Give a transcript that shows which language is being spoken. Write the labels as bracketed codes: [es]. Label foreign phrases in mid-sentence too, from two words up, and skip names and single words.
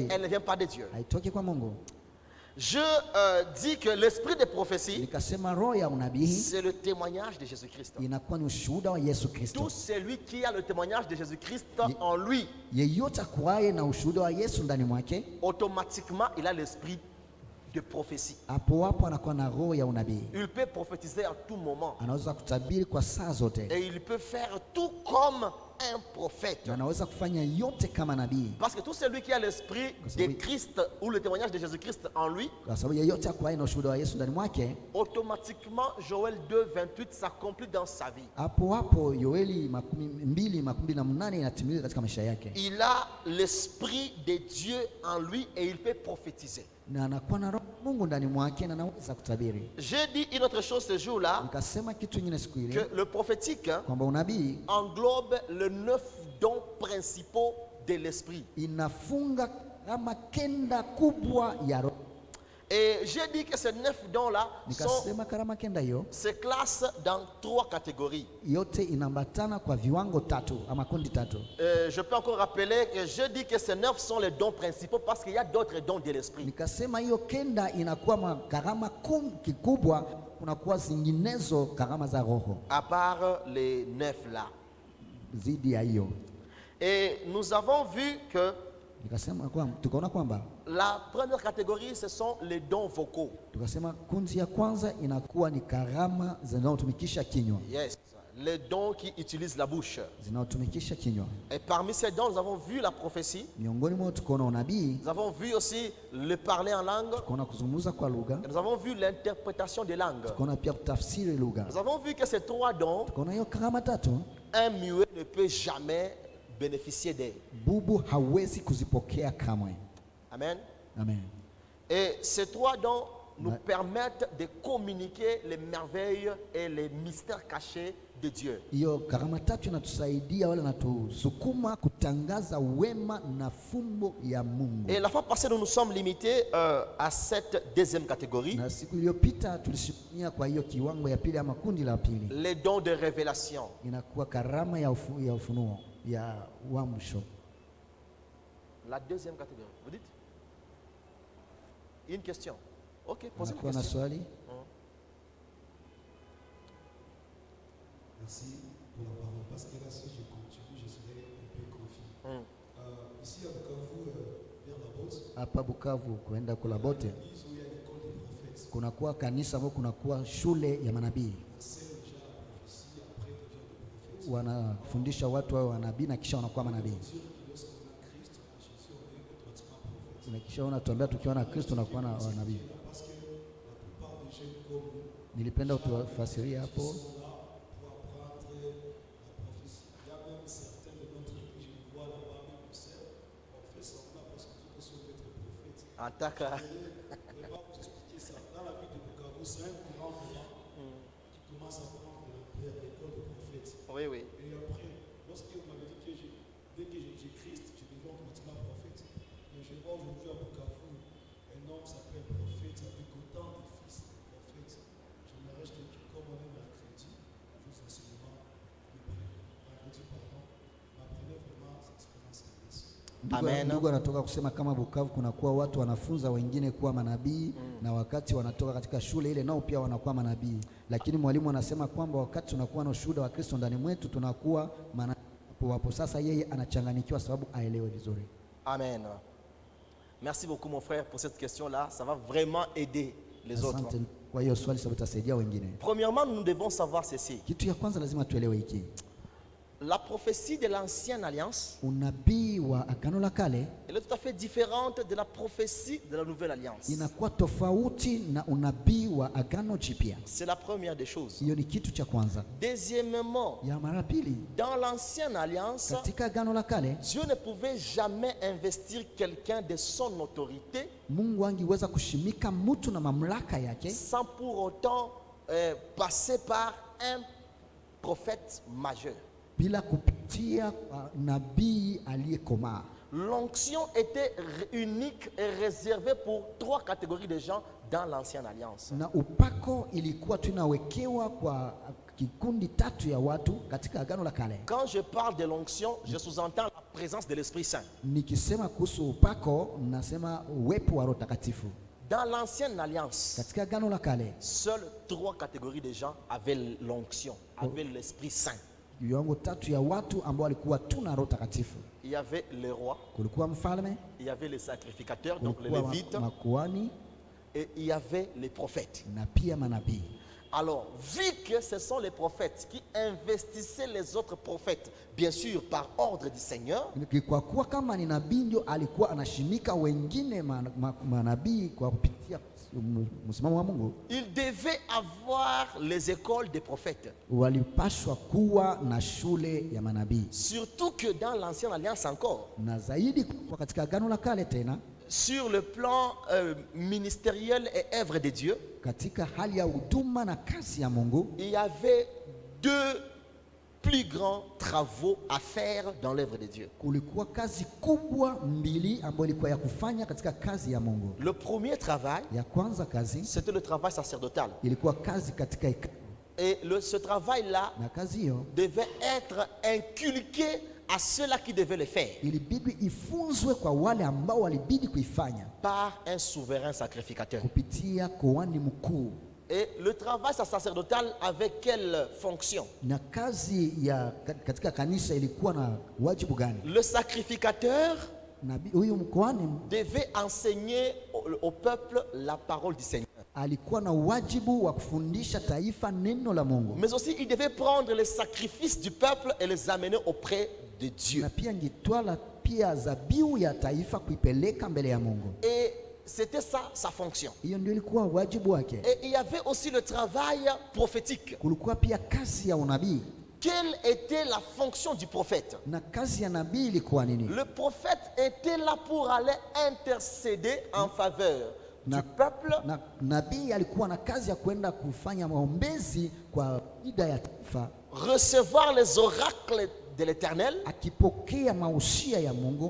[fr] elle ne vient pas de Dieu. [sw] haitoke kwa Mungu. [fr] Je dis que l'esprit de prophétie, [sw] Nikasema roho ya unabii [fr] c'est le témoignage de Jésus-Christ. [sw] inakuwa ni ushuhuda wa Yesu Kristo. [fr] Tout celui qui a le témoignage de Jésus-Christ en lui, [sw] Yeyote akuwaye na ushuhuda wa Yesu ndani mwake, [fr] automatiquement, il a l'esprit de prophétie. [sw] hapo hapo anakuwa na roho ya unabii. [fr] Il peut prophétiser à tout moment. [sw] Anaweza kutabiri kwa saa zote, [fr] Et il peut faire tout comme un prophète. [sw] na anaweza kufanya yote kama nabii, [fr] Parce que tout celui qui a l'esprit de Christ ou le témoignage de Jésus-Christ en lui, [sw] kwa sababu yeyote akuwaye na ushuhuda wa Yesu ndani mwake, [fr] automatiquement, Joël 2:28 s'accomplit dans sa vie. [sw] hapo hapo Yoeli 2:28 inatimilika katika maisha yake, [fr] Il a l'esprit de Dieu en lui et il peut prophétiser. [sw] na anakuwa na roho ya Mungu ndani mwake na anaweza kutabiri. [fr] J'ai dit une autre chose ce jour-là, [sw] Nikasema kitu kingine siku ile [fr] que le prophétique [sw] kwamba unabii [fr] englobe les 9 dons principaux de l'esprit. [sw] inafunga kama kenda kubwa ya roho. [fr] Et j'ai dit que ces 9 dons-là [sw] Nikasema karama kenda hiyo [fr] se classent dans 3 catégories. [sw] yote inaambatana kwa viwango tatu ama kundi tatu. [fr] Je peux encore rappeler que je dis que ces 9 sont les dons principaux parce qu'il y a d'autres dons de l'esprit. [sw] Nikasema hiyo kenda inakuwa karama kikubwa, kunakuwa zinginezo karama za roho [fr] À part les 9 là. [sw] zidi ya hiyo. [fr] Et nous avons vu que [sw] Nikasema tukaona kwamba [fr] la première catégorie, ce sont les dons vocaux. [sw] tukasema kundi ya kwanza inakuwa ni karama zinazotumikisha kinywa, [fr] Yes, les dons qui utilisent la bouche. [sw] zinazotumikisha kinywa. [fr] Et parmi ces dons, nous avons vu la prophétie. [sw] Miongoni mwao tukaona unabii, [fr] Nous avons vu aussi le parler en langue. [sw] tukaona kuzungumza kwa lugha, [fr] Et nous avons vu l'interprétation des langues. [sw] tukaona pia kutafsiri lugha. [fr] Nous avons vu que ces 3 dons, [sw] Tukaona hiyo karama tatu [fr] un muet ne peut jamais bénéficier d'eux. [sw] bubu hawezi kuzipokea kamwe. Amen. Amen. [fr] Et ces 3 dons nous permettent de communiquer les merveilles et les mystères cachés de Dieu. [sw] Hiyo karama tatu inatusaidia wala natusukuma kutangaza wema na fumbo ya Mungu. [fr] Et la fois passée, nous nous sommes limités à cette deuxième catégorie, [sw] Na siku iliyopita tulisimamia kwa hiyo kiwango ya pili ama kundi la pili, [fr] les dons de révélation. [sw] inakuwa karama ya ufunuo ya uamsho. [fr] La deuxième catégorie, vous dites? Une question. Ok, posez une [sw] Unakuwa na [fr] question. [sw] swali? [fr] Merci pour la parole. Parce que là, si je continue, je serai un peu confus. Ici à Bukavu, vers la Botte, [sw] Hapa Bukavu kuenda kula bote [fr] l'église où il y a l'école des prophètes, [sw] kunakuwa kanisa ambao kunakuwa shule ya manabii, [fr] enseigne déjà la prophétie, après devient le prophète. [sw] wanafundisha watu wao wanabii na kisha wanakuwa manabii. [fr] Dire que lorsqu'on a Christ, on a Jésus, on est automatiquement prophète. [sw] Na kisha unatuambia tukiwa na Kristo tunakuwa na wanabii. [fr] Parce que la plupart des jeunes comme nous [sw] Nilipenda utufasiria hapo. [fr] sont là pour apprendre la prophétie. Il y a même certains de notre église, je les vois là-bas, même au sein, on fait semblant parce que tout sont être prophètes. En tant que... Je vais vous expliquer ça. Dans la vie de Bukavu, c'est un courant vraiment qui commence à prendre de l'ampleur, l'école des prophètes. Oui, oui. Et après, lorsque vous m'avez dit que dès que j'ai Christ, je deviens automatiquement prophète. Mais je vois aujourd'hui à Bukavu, un homme s'appelle prophète avec autant de fils de prophètes. J'aimerais juste que comme on est mercredi, juste enseignement, vendredi, pardon, m'apprenez vraiment cette expérience. Amen. [sw] Ndugu anatoka kusema kama Bukavu kunakuwa watu wanafunza wengine kuwa manabii na wakati wanatoka katika shule ile nao pia wanakuwa manabii, lakini mwalimu anasema kwamba wakati tunakuwa na ushuhuda wa Kristo ndani mwetu tunakuwa manabii wapo. Sasa yeye anachanganyikiwa sababu aelewe vizuri. Amen. [fr] Merci beaucoup mon frère pour cette question-là. Ça va vraiment aider les autres. [sw] Asante kwa hiyo swali, sababu itasaidia wengine. [fr] Premièrement, nous devons savoir ceci. [sw] Kitu ya kwanza lazima tuelewe hiki. [fr] La prophétie de l'ancienne alliance, [sw] Unabii wa Agano la Kale [fr] elle est tout à fait différente de la prophétie de la nouvelle alliance. [sw] inakuwa tofauti na unabii wa Agano Jipya. [fr] C'est la première des choses. [sw] Hiyo ni kitu cha kwanza. [fr] Deuxièmement, [sw] Ya mara pili, [fr] dans l'ancienne alliance, [sw] katika Agano la Kale [fr] Dieu ne pouvait jamais investir quelqu'un de son autorité [sw] Mungu angeweza kushimika mtu na mamlaka yake [fr] sans pour autant passer par un prophète majeur. [sw] bila kupitia kwa nabii aliyekomaa. [fr] L'onction était unique et réservée pour 3 catégories de gens dans l'ancienne alliance. [sw] Na upako ilikuwa tunawekewa kwa kikundi tatu ya watu katika Agano la Kale. [fr] Quand je parle de l'onction, je sous-entends la présence de l'Esprit Saint. [sw] Nikisema kuhusu upako nasema uwepo wa Roho Takatifu. [fr] Dans l'ancienne alliance, [sw] Katika Agano la Kale [fr] seules 3 catégories de gens avaient l'onction, avaient l'Esprit Saint. [sw] viwango tatu ya watu ambao walikuwa tuna Roho Takatifu. [fr] Il y avait les rois, [sw] Kulikuwa mfalme, [fr] il y avait les sacrificateurs, donc les [sw] kulikuwa [fr] lévites, [sw] makuhani [fr] et il y avait les prophètes. [sw] na pia manabii. [fr] Alors, vu que ce sont les prophètes qui investissaient les autres prophètes, bien sûr par ordre du Seigneur, [sw] Kwa kuwa kama ni nabii ndio alikuwa anashimika wengine manabii kwa kupitia msimamo wa Mungu, [fr] ils devaient avoir les écoles des prophètes. [sw] walipashwa kuwa na shule ya manabii. [fr] Surtout que dans l'ancienne alliance encore, [sw] Na zaidi kwa katika Agano la Kale tena, [fr] sur le plan ministériel et œuvre de Dieu, [sw] katika hali ya huduma na kazi ya Mungu, [fr] il y avait 2 plus grands travaux à faire dans l'œuvre de Dieu. [sw] kulikuwa kazi kubwa mbili ambayo ilikuwa ya kufanya katika kazi ya Mungu. [fr] Le premier travail, [sw] Ya kwanza kazi [fr] c'était le travail sacerdotal. [sw] ilikuwa kazi katika hekalu, [fr] Et ce travail-là [sw] na kazi hiyo [fr] devait être inculqué à ceux-là qui devaient le faire [sw] ilibidi ifunzwe kwa wale ambao walibidi kuifanya [fr] par un souverain sacrificateur. [sw] kupitia kuhani mkuu. [fr] Et le travail sacerdotal avait quelle fonction? [sw] Na kazi ya katika kanisa ilikuwa na wajibu gani? [fr] Le sacrificateur [sw] Nabii huyu mkoani [fr] devait enseigner au peuple la parole du Seigneur. [sw] alikuwa na wajibu wa kufundisha taifa neno la Mungu, [fr] Mais aussi, il devait prendre les sacrifices du peuple et les amener auprès de Dieu. [sw] na pia ngitwala pia zabiu ya taifa kuipeleka mbele ya Mungu. [fr] Et c'était ça, sa fonction. [sw] Hiyo ndio ilikuwa wajibu wake. [fr] Et il y avait aussi le travail prophétique. [sw] Kulikuwa pia kazi ya unabii, [fr] Quelle était la fonction du prophète? [sw] na kazi ya nabii ilikuwa nini? [fr] Le prophète était là pour aller intercéder en faveur du [sw] Na- [fr] peuple, [sw] Na nabii alikuwa na kazi ya kwenda kufanya maombezi kwa ida ya taifa, [fr] recevoir les oracles de l'Éternel [sw] akipokea mausia ya Mungu